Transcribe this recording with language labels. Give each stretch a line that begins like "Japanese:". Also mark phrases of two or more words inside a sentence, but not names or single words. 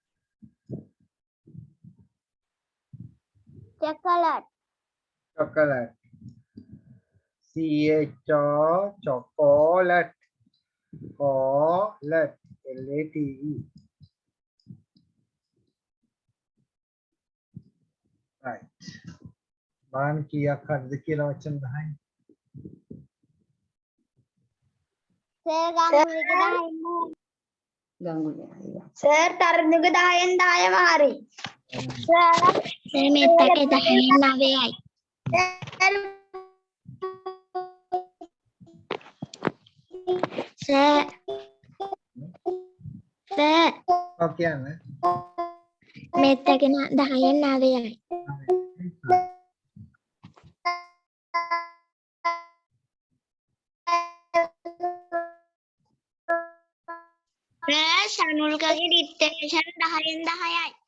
English: Chocolate. Chocolate. CHO. Chocolate. Colate. LATE. Right. बान किया खर्च किया वचन है Sir, Sir,
Sinhala: තරණුක 10න් 10ම හරි.
English: Sir,
Sinhala: මෙතක 10න් 9යි.
English: Sir. ओके ना
Sinhala: මෙතක 10න් 9යි. Sir, සනුල්කගේ ඩික්ටේෂන් 10න් 10යි.